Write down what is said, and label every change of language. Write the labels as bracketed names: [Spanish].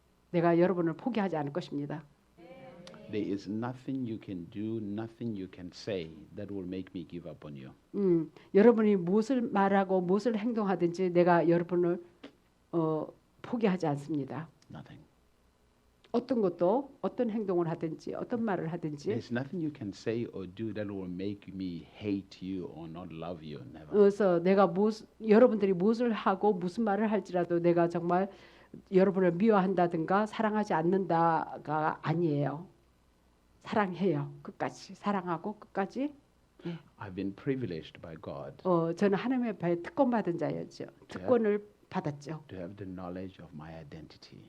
[Korean] 내가 여러분을 포기하지 않을 것입니다. [English] There is nothing you can do, nothing you can say that will make me give up on you. [Korean] 여러분이 무엇을 말하고 무엇을 행동하든지 내가 여러분을 포기하지 않습니다. [English] Nothing. [Korean] 어떤 것도 어떤 행동을 하든지 어떤 말을 하든지 [English] There's nothing you can say or do that will make me hate you or not love you. Never. [Korean] 그래서 내가 여러분들이 무엇을 하고 무슨 말을 할지라도 내가 정말 여러분을 미워한다든가 사랑하지 않는다가 아니에요. 사랑해요. 끝까지 사랑하고 끝까지. [English] I've been privileged by God [Korean] 저는 하나님의 바에 특권받은 자였죠. 특권을 받았죠. [English] to have the knowledge of my identity.